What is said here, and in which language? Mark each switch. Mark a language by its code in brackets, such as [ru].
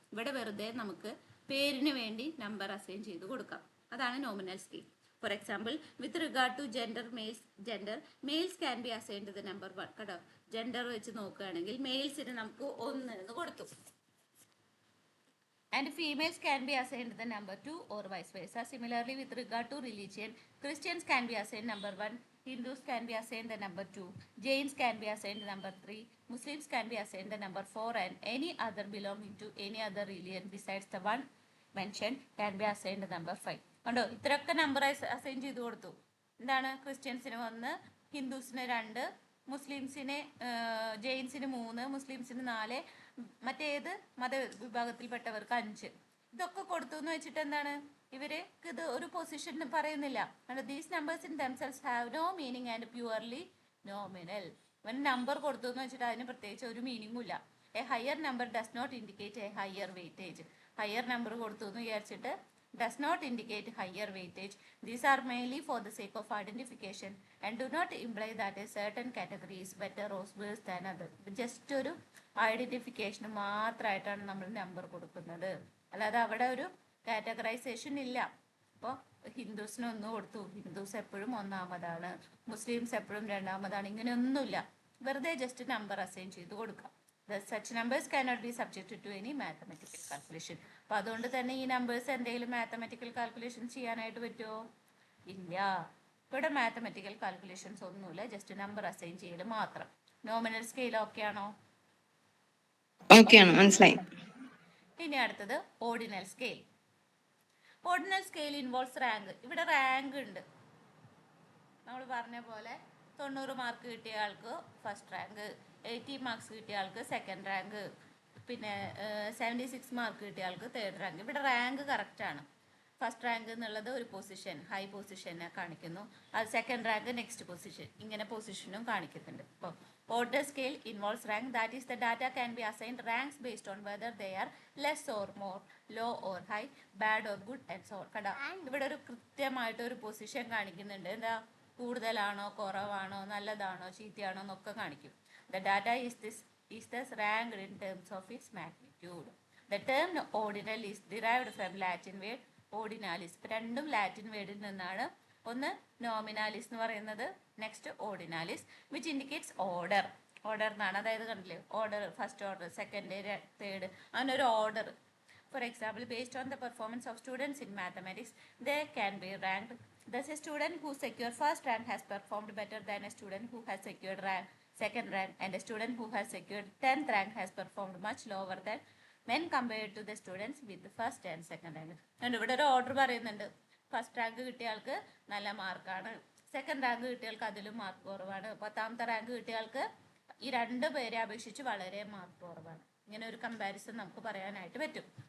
[ml] ഇവിടെ വെറുതെ നമുക്ക് പേരിന് വേണ്ടി നമ്പർ അസൈൻ ചെയ്ത് കൊടുക്കാം. അതാണ് nominal scale. [en] For example, with regard to gender, males can be assigned the number 1. [ml] കേട്ടോ, ജെൻഡർ വെച്ച് നോക്കുകയാണെങ്കിൽ മെയിൽസിന് നമുക്ക് 1 എന്ന് കൊടുത്തു. [en] and females can be assigned the number 2 or vice versa. Similarly, with regard to religion, Christians can be assigned number 1, Hindus can be assigned the number 2, Jains can be assigned the number 3, Muslims can be assigned the number 4, and any other belonging to any other religion besides the one mentioned can be assigned the number 5. [ml] കണ്ടോ ഇത്രയൊക്കെ number assign ചെയ്ത് കൊടുത്തു. എന്താണ് ക്രിസ്ത്യൻസിന് 1, ഹിന്ദുസിന് 2, മുസ്ലിംസിന് ജെയിൻസിന് 3, മുസ്ലിംസിന് 4, മറ്റേത് മതവിഭാഗത്തിൽപ്പെട്ടവർക്ക് 5. ഇതൊക്കെ കൊടുത്തു എന്ന് വെച്ചിട്ട് എന്താണ് ഇവര് ഇത് ഒരു പൊസിഷൻ പറയുന്നില്ല. [en] These numbers in themselves have no meaning and purely nominal. [ml] ഇവൻ നമ്പർ കൊടുത്തു എന്ന് വെച്ചിട്ട് അതിന് പ്രത്യേകിച്ച് ഒരു മീനിങ്ങും ഇല്ല. [en] A higher number does not indicate a higher weightage. [ml] Higher number കൊടുത്തു എന്ന് വിചാരിച്ചിട്ട് [en] does not indicate higher weightage. These are mainly for the sake of identification and do not imply that a certain category is better or worse than other. [ml] Just ഒരു identification മാത്രമായിട്ടാണ് നമ്മൾ number കൊടുക്കുന്നത്, അല്ലാതെ അവിടെ ഒരു കാറ്റഗറൈസേഷൻ ഇല്ല. അപ്പോൾ ഹിന്ദുസിന് 1 കൊടുത്തു, ഹിന്ദുസ് എപ്പോഴും 1-ാമതാണ്, മുസ്ലിംസ് എപ്പോഴും 2-ാമതാണ്, ഇങ്ങനെയൊന്നുമില്ല. വെറുതെ ജസ്റ്റ് നമ്പർ അസൈൻ ചെയ്ത് കൊടുക്കാം. [en] Such numbers cannot be subjected to any mathematical calculation. [ml] അപ്പോൾ അതുകൊണ്ട് തന്നെ ഈ നമ്പേഴ്സ് എന്തെങ്കിലും മാത്തമാറ്റിക്കൽ കാൽക്കുലേഷൻ ചെയ്യാനായിട്ട് പറ്റുമോ? ഇല്ല. ഇവിടെ മാത്തമാറ്റിക്കൽ കാൽക്കുലേഷൻസ് ഒന്നുമില്ല, ജസ്റ്റ് നമ്പർ അസൈൻ ചെയ്യൽ മാത്രം. നോമിനൽ സ്കെയിൽ ഓക്കെ ആണോ? മനസ്സിലായി. ഇനി അടുത്തത് ordinal scale. Ordinal scale involves rank. ഇവിടെ റാങ്ക് ഉണ്ട്. നമ്മൾ പറഞ്ഞ പോലെ 90 മാർക്ക് കിട്ടിയ ആൾക്ക് ഫസ്റ്റ് റാങ്ക്, 80 മാർക്സ് കിട്ടിയ ആൾക്ക് സെക്കൻഡ് റാങ്ക്, പിന്നെ 76 മാർക്ക് കിട്ടിയ ആൾക്ക് തേർഡ് റാങ്ക്. ഇവിടെ റാങ്ക് കറക്റ്റാണ്. ഫസ്റ്റ് റാങ്ക് എന്നുള്ളത് ഒരു പൊസിഷൻ, ഹൈ പൊസിഷനെ കാണിക്കുന്നു. അത് സെക്കൻഡ് റാങ്ക് നെക്സ്റ്റ് പൊസിഷൻ, ഇങ്ങനെ പൊസിഷനും കാണിക്കുന്നുണ്ട്. [en] അപ്പോൾ order scale involves rank. That is the data can be assigned ranks based on whether they are less or more, low or high, bad or good and so. [ml] കണ്ടോ ഇവിടെ ഒരു കൃത്യമായിട്ട് ഒരു position കാണിക്കുന്നുണ്ട്. എന്താ, കൂടുതലാണോ കുറവാണോ നല്ലതാണോ ചീത്തയാണോ എന്നൊക്കെ കാണിക്കും. [en] The data is thus ranked in terms of its magnitude. The term ordinal is derived from Latin word ordinalis. [ml] രണ്ടും ലാറ്റിൻ വേർഡിൽ നിന്നാണ്. ഒന്ന് നോമിനാലിസ് എന്ന് പറയുന്നത്, next ഓർഡിനാലിസ്, which indicates order. Order എന്നാണ്, അതായത് കണ്ടില്ലേ order, first order, second, third, അങ്ങനൊരു order. [en] For example, based on the performance of students in mathematics, they can be ranked. Thus, a student who secured first rank has performed better than a student who has secured second rank, and a student who has secured 10th rank has performed much lower than when compared to the students with the first and second rank. [ml] And ഇവിടെ ഒരു order പറയുന്നുണ്ട്. First rank കിട്ടിയ ആൾക്ക് നല്ല മാർക്കാണ്, second rank കിട്ടിയ ആൾക്ക് അതിലും മാർക്ക് കുറവാണ്, 10ാമത്തെ റാങ്ക് കിട്ടിയ ആൾക്ക് ഈ 2 പേരെ അപേക്ഷിച്ച് വളരെ മാർക്ക് കുറവാണ്. ഇങ്ങനെ ഒരു കമ്പാരിസൺ നമുക്ക് പറയാനായിട്ട് പറ്റും.